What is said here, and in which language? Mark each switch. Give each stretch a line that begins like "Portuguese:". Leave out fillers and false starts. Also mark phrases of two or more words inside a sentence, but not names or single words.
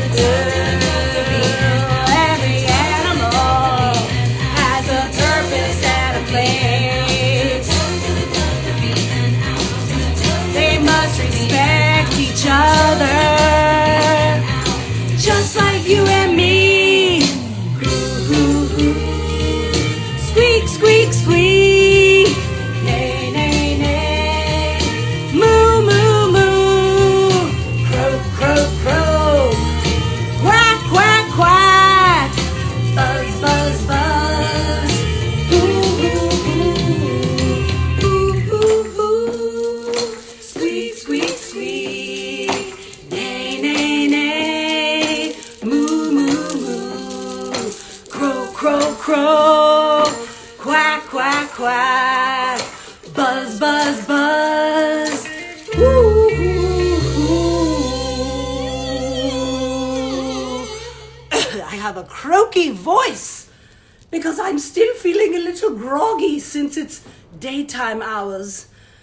English: Every animal has a purpose and a place. They must respect each other, just like you and me. Squeak, squeak, squeak. Neigh, neigh, neigh. Moo, moo, moo. Croak, croak, quack, quack, quack, buzz, buzz, buzz, ooh, ooh, ooh, ooh, ooh, squeak, squeak, squeak, neigh, neigh, neigh, moo, moo, moo, croak, croak, croak, quack, quack, quack, buzz, buzz, buzz, ooh. I have a croaky voice because I'm still feeling a little groggy since it's daytime hours.